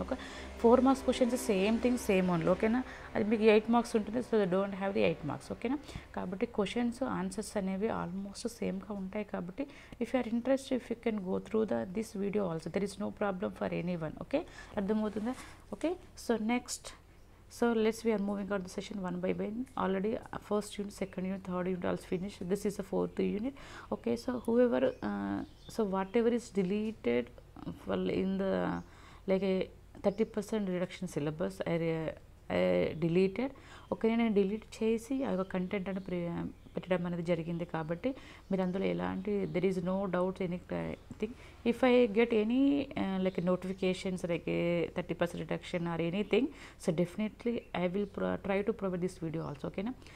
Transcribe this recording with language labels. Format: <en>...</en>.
<te>ఒక 4 marks questions same thing same only. ఓకేనా. అది మీకు 8 మార్క్స్ ఉంటుంది.</te> <en>So they don't have the 8 marks.</en> <te>ఓకేనా. కాబట్టి క్వశ్చన్స్ ఆన్సర్స్ అనేవి ఆల్మోస్ట్ సేమ్గా ఉంటాయి.</te> <en>కాబట్టి if you are interest, if you can go through this video also, there is no problem for any one.</en> <te>Okay, అర్థమవుతుందా. Okay.</te> <en>So next, so we are moving on the session one by one. Already first unit, second unit, third unit also finished. This is the 4th unit. Okay, so whoever so whatever is deleted in the like a 30% reduction syllabus I deleted.</en> <te>Okay, నేను delete చేసి ఆ యొక్క content అని పెట్టడం అనేది జరిగింది. కాబట్టి మీరు అందులో ఎలాంటి</te> <en>There is no doubts anything. If I get any like notifications like 30% reduction or anything, so definitely I will try to provide this video also. ఓకేనా.</en>